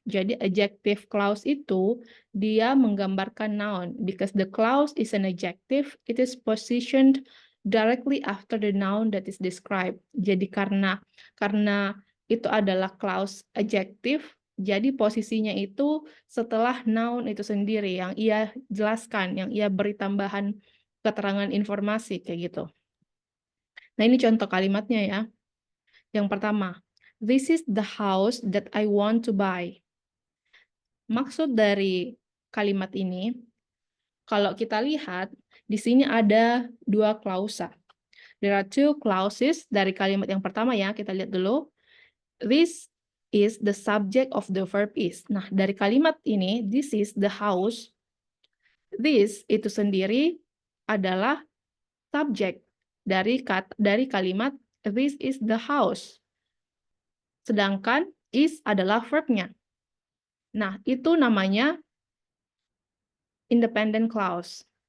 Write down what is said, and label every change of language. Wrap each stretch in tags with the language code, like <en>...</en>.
<id>Jadi adjective clause itu dia menggambarkan noun</id> <en>because the clause is an adjective, it is positioned directly after the noun that is described.</en> <id>Jadi karena itu adalah clause adjective, jadi posisinya itu setelah noun itu sendiri yang ia jelaskan, yang ia beri tambahan keterangan informasi kayak gitu. Nah, ini contoh kalimatnya ya. Yang pertama,</id> <en>this is the house that I want to buy.</en> <id>Maksud dari kalimat ini, kalau kita lihat, di sini ada dua klausa.</id> <en>There are two clauses</en> <id>dari kalimat yang pertama ya, kita lihat dulu. This</id> <en>is the subject of the verb is.</en> <id>Nah, dari kalimat ini,</id> <en>this is the house.</en> <id>This itu sendiri adalah subjek dari kalimat</id> <en>this is the house.</en> <id>Sedangkan is adalah verbnya. Nah, itu namanya independent clause.</id>